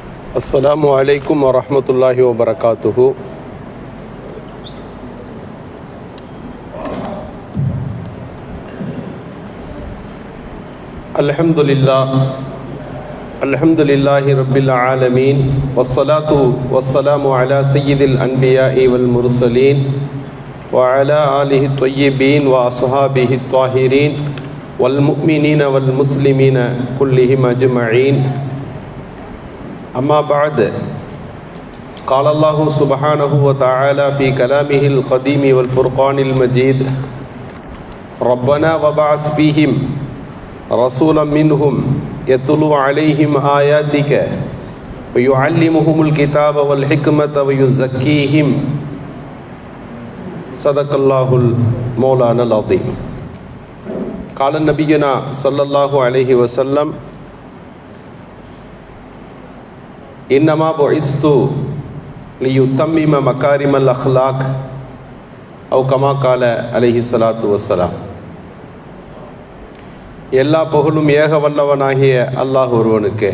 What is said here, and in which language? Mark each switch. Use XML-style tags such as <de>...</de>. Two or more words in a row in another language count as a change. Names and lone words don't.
<ar>السلام عليكم ورحمة الله وبركاته. الحمد لله رب العالمين والصلاة والسلام على سيد الأنبياء والمرسلين وعلى آله الطيبين وأصحابه الطاهرين والمؤمنين والمسلمين كلهم أجمعين. أما بعد قال الله سبحانه وتعالى في كلامه القديم والفرقان المجيد ربنا وبعث فيهم رسولا منهم يتلو عليهم آياتك ويعلمهم الكتاب والحكمة ويزكيهم صدق الله المولانا العظيم. قال نبينا صلى الله عليه وسلم إنما بعثت لأتمم مكارم الأخلاق أو كما قال عليه الصلاة والسلام.</ar> <ta>எல்லா புகழும் ஏக வல்லவனாகிய அல்லாஹ் ஒருவனுக்கே.</ta>